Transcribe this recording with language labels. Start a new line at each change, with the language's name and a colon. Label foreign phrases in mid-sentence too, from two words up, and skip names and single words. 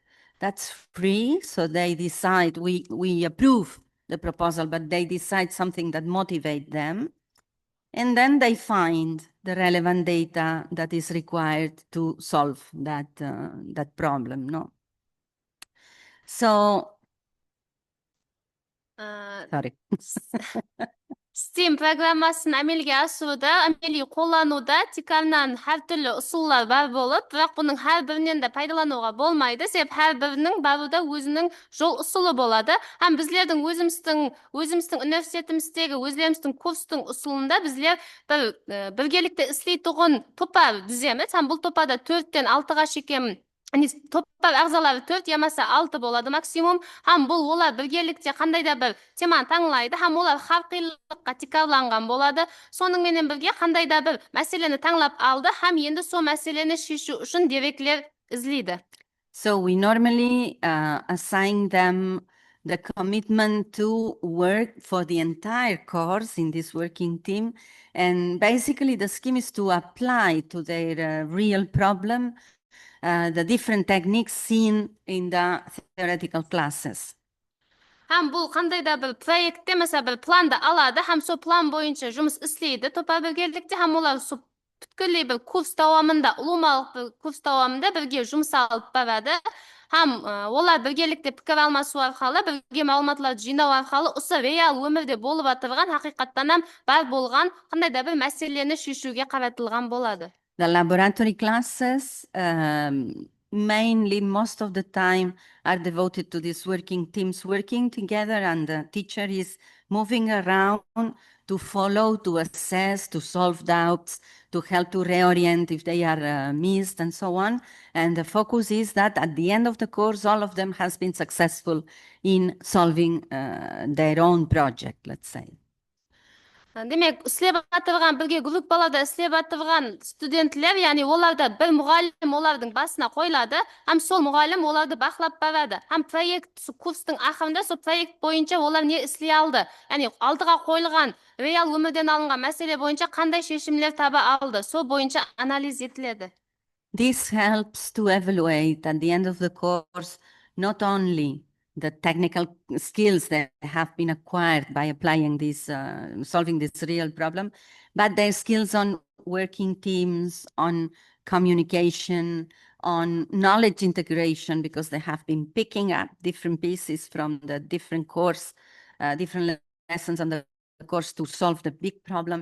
English: That's free, so they decide, we approve the proposal, but they decide something that motivates them. And then they find the relevant data that is required to solve that problem, no? So, sorry.
Kara-Kalpak: STEAM программасын әмелге асыруда, әмели қолдануда тикарнан әр түрлі ұсулар бар болып, бірақ бұның әр бірінен де пайдалануға болмайды, себеп әр бірінің баруда өзінің жол ұсулы болады. Һәм bizlerдің өзіміздің университетіміздегі өзлеріміздің курстың ұсулында bizler біргелікте істейтұғын топар түземіз. Һәм бұл топарда 4-тен 6-ға шейін топтар ағзалары 4 ямаса 6 болады максимум. Һәм бұл олар біргелікте қандай да бір теманы таңлайды, һәм олар харқилыққа тикарланған болады. Соның менен бірге қандай да бір мәселені таңлап алды, һәм енді сол мәселені шешу үшін деректер іздейді.
English: So we normally assign them the commitment to work for the entire course in this working team. And basically the scheme is to apply to their real problem the different techniques seen in the theoretical classes.
Kara-Kalpak: Һәм бұл қандай да бір проектте, mesela бір планды алады, һәм сол план бойынша жұмыс істейді топар біргелікте, һәм олар сол бүткілей бір курс давамында, ұлымалық бір курс давамында бірге жұмыс алып барады. Һәм олар біргелікте пікір алмасу арқылы, бірге мәліметтер жинау арқылы осы реал өмірде болып жатырған, хақиқаттан бар болған қандай да бір мәселені шешуге қаратылған болады.
English: The laboratory classes, mainly most of the time, are devoted to these working teams working together, and the teacher is moving around to follow, to assess, to solve doubts, to help to reorient if they are missed, and so on. And the focus is that at the end of the course, all of them has been successful in solving their own project, let's say.
Kara-Kalpak: Демек, істеп атырған бірге группаларда істеп атырған студентлер, яғни оларда бір мұғалім олардың басына қойылады, һәм сол мұғалім оларды бақылап барады. Һәм проект курстың ақырында сол проект бойынша олар не істей алды, яғни алдыға қойылған реал өмірден алынған мәселе бойынша қандай шешімдер таба алды, сол бойынша анализ етіледі.
English: This helps to evaluate at the end of the course not only the technical skills that have been acquired by applying this, solving this real problem, but their skills on working teams, on communication, on knowledge integration, because they have been picking up different pieces from the different course, different lessons on the course to solve the big problem.